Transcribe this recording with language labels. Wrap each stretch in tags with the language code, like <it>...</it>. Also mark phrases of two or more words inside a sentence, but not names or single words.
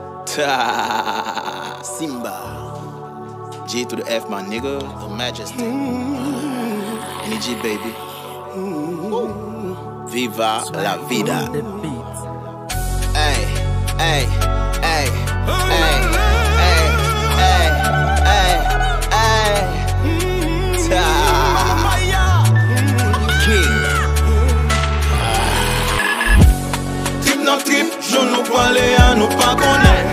<en>Simba. G to the F, my nigga. The Majesty. Energy, baby.</en> <es>Viva la vida.</es> <en>Hey, hey, hey, hey, hey, hey, hey, hey. King.</en> <ht>Trip nan trip, joun pale a nou pa konen.</ht>